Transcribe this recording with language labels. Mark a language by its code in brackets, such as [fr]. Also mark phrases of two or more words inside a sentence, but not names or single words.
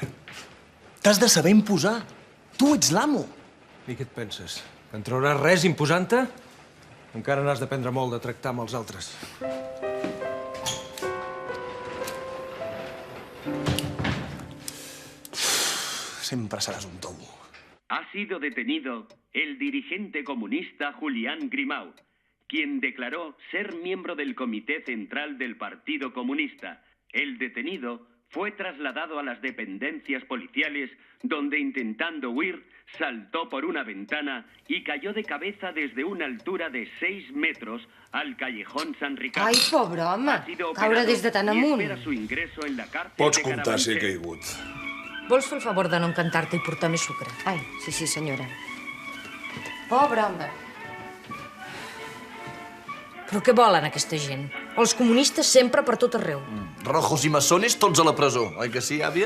[ca] T'has de saber imposar. Tu ets l'amo. I què et penses? Que en trauràs res imposant-te? Encara n'has d'aprendre molt de tractar amb els altres. Sempre seràs un tobo. [es] Ha sido detenido el dirigente comunista Julián Grimau, quien declaró ser miembro del Comité Central del Partido Comunista. El detenido fue trasladado a las dependencias policiales, donde intentando huir, saltó por una ventana y cayó de cabeza desde una altura de 6 metros al callejón San Ricardo. [ca] Ai, pobre home, caure des de tan amunt. [es] Espera su ingreso en la cárcel [ca] Pots de comptar si he [es] Carabanchel. [ca] caigut. Vols fer el favor de no encantar-te i portar més sucre? Ai, sí, senyora. Pobre home. Però què volen aquesta gent? Els comunistes sempre per tot arreu. Rojos i masones, tots a la presó, oi que sí, àvia?